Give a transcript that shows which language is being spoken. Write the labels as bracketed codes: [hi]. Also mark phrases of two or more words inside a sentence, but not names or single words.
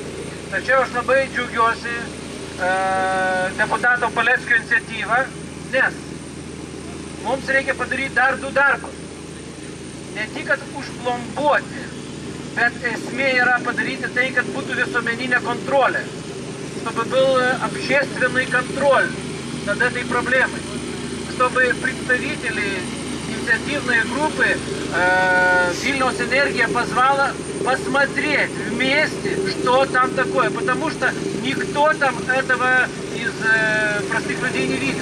[lt] Tačiau aš labai džiaugiuosi deputato Paleckio iniciatyvą, nes mums reikia padaryti dar du darbus. Ne tik, kad užplombuoti, bet esmė yra padaryti tai, kad būtų visuomeninė kontrolė. [ru] Чтобы был общественный контроль над этой проблемой. Чтобы представители инициативной группы Вильнюс Энергия позвала посмотреть вместе, что там такое. Потому что никто там этого из простых людей не видел.